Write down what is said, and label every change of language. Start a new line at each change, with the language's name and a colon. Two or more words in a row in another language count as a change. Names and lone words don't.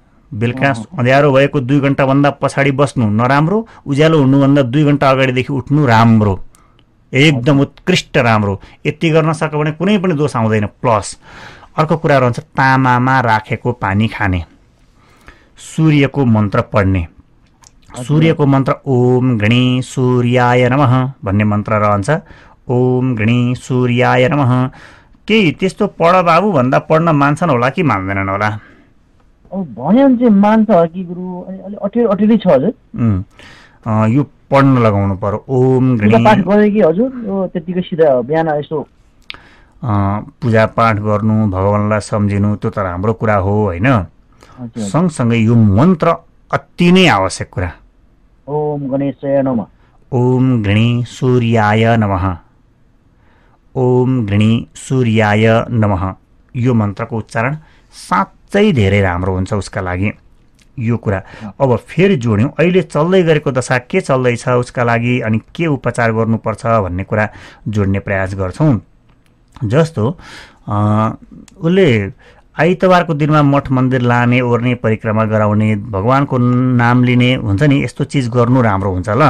Nepali: बेलुका अँध्यारो भएको 2 घण्टाभन्दा पछाडि बस्नु नराम्रो, उज्यालो हुनुभन्दा 2 घण्टा अगाडिदेखि उठ्नु राम्रो, एकदम उत्कृष्ट राम्रो। यति गर्न सक्यो भने कुनै पनि दोष आउँदैन। प्लस अर्को कुरा रहन्छ तामामा राखेको पानी खाने, सूर्यको मन्त्र पढ्ने। सूर्यको मन्त्र
Sanskrit: ओम गणी सूर्याय नमः
Nepali: भन्ने मन्त्र रहन्छ।
Sanskrit: ओम गणी सूर्याय नमः।
Nepali: केही त्यस्तो पढ बाबु भन्दा पढ्न मान्छन् होला कि मान्दैनन् होला? भन्यो भने चाहिँ मान्छ कि गुरु, अलि अटेरै छ हजुर। यो पढ्न लगाउनु पर्यो।
Sanskrit: ओम गणी
Nepali: पाठ गरे कि हजुर यो त्यतिकै सिधा बिहान यसो पूजा पाठ गर्नु, भगवानलाई सम्झिनु त्यो त राम्रो कुरा हो होइन। सँगसँगै यो मन्त्र अति नै आवश्यक कुरा।
Sanskrit: ओम गणेशाय नमः। ओम गणी सूर्याय नमः। ओम गणी सूर्याय नमः।
Nepali: यो मन्त्रको उच्चारण साँच्चै धेरै राम्रो हुन्छ उसका लागि। यो कुरा अब फेरि जोड्यौँ। अहिले चल्दै गरेको दशा के चल्दैछ उसका लागि अनि के उपचार गर्नुपर्छ भन्ने कुरा जोड्ने प्रयास गर्छौँ। जस्तो उसले आइतबारको दिनमा मठ मन्दिर लाने, ओर्ने, परिक्रमा गराउने, भगवानको नाम लिने हुन्छ नि, यस्तो चिज गर्नु राम्रो हुन्छ ल।